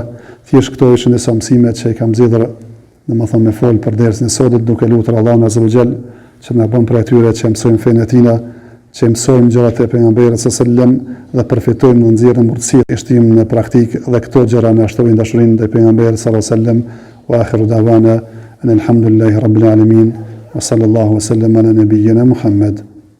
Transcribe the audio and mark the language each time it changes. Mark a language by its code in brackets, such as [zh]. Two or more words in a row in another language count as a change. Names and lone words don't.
[sq] Thjesht këto ishin disa mësime që i kam zgjedhur, domethënë me fol për dersën e sotit, duke lutur Allahun [ar] عز وجل [sq] që na bën për atyre që mësojmë fenë e tina, që mësojmë gjërat e pejgamberit [ar] صلى الله عليه وسلم [sq] dhe përfitojmë në nxjerrjen mundësi e shtim në praktikë dhe këto gjëra na shtojnë dashurinë ndaj pejgamberit [ar] صلى الله عليه وسلم. وآخر دعوانا الحمد لله رب العالمين وصلى الله وسلم على نبينا محمد.